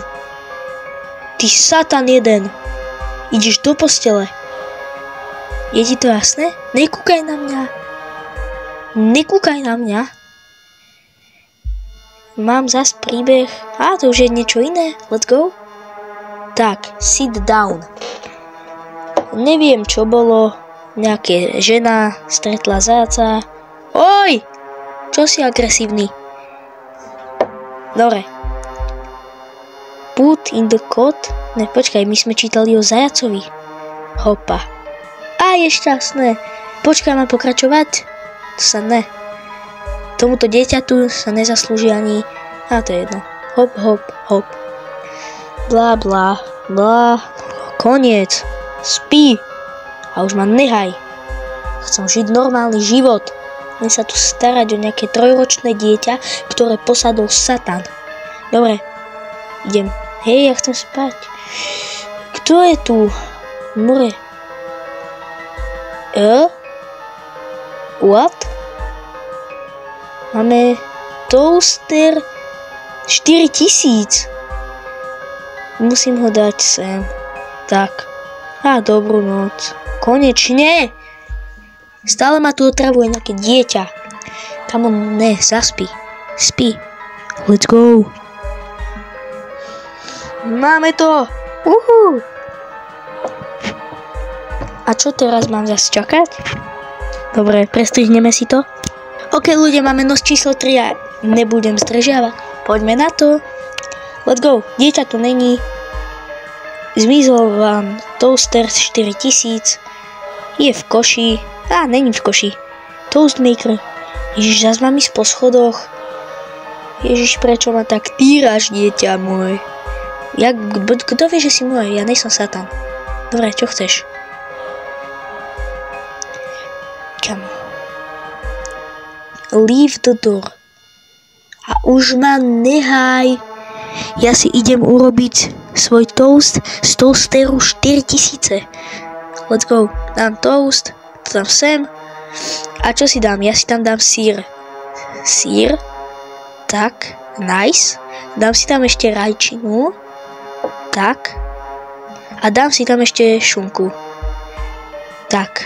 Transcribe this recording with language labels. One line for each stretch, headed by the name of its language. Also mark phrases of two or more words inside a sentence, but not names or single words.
Slovak: Ty satan jeden. Ideš do postele. Je ti to jasné? Nekúkaj na mňa. Nekúkaj na mňa. Mám zás príbeh. To už je niečo iné.
English: Let's go. Tak, sit down.
Slovak: Neviem, čo bolo. Nejaká žena stretla zajaca. Oj! Čo si agresívny? Dobre.
English: Put in the code.
Slovak: Ne, počkaj, my sme čítali o zajacovi. Hopa. Je šťastné. Počkaj, mám pokračovať? To sa ne. Tomuto dieťatu sa nezaslúži ani... to je jedno. Hop, hop, hop. Blá, blá, blá. Koniec. Spí. A už ma nehaj. Chcem žiť normálny život. Nie sa tu starať o nejaké 3-ročné dieťa, ktoré posadol satan. Dobre. Idem. Hej, ja chcem spať. Kto je tu? More.
English: What?
Slovak: Máme toaster 4000. Musím ho dať sem. Tak. Dobrú noc. Konečne. Stále ma tu otravuje nejaké dieťa.
English: Come on,
Slovak: ne, zaspí. Spí.
English: Let's go.
Slovak: Máme to. A čo teraz mám zase čakať? Dobre, prestrihneme si to. OK, ľudia, máme noc číslo 3 a nebudem zdržiavať. Poďme na to.
English: Let's go.
Slovak: Dieťa tu není. Zmizol vám toaster 4000. Je v koši. Není v koši. Toastmaker. Ježiš, zás mám ísť po schodoch. Ježiš, prečo ma tak týraš, dieťa môj? Kto vie, že si môj? Ja nejsom satan. Dobre, čo chceš?
English: Come. Leave the door.
Slovak: A už ma nehaj. Ja si idem urobiť svoj toast z toasteru 4000.
English: Let's go.
Slovak: Dám toast. To dám sem. A čo si dám? Ja si tam dám sír. Sír. Tak. Nice. Dám si tam ešte rajčinu. Tak. A dám si tam ešte šunku. Tak.